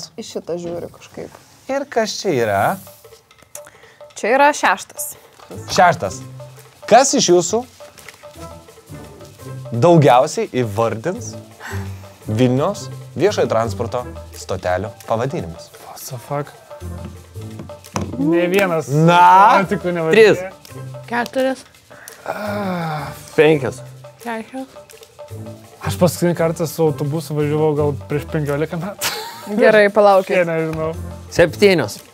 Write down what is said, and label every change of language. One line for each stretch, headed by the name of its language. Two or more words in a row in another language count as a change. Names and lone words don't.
Lithuanian: Į šitą žiūriu kažkaip. Ir kas čia yra? Čia yra 6. 6. Kas iš jūsų daugiausiai įvardins Vilniaus viešojo transporto stotelių pavadinimus?
English: What the fuck?
Lithuanian: Ne vienas. Na? Tikų nevadinė. 4. 5. 6. Aš paskutinį kartą su autobusu važiavau gal prieš 15 metų. Gerai, palaukit. Jie nežinau. 7.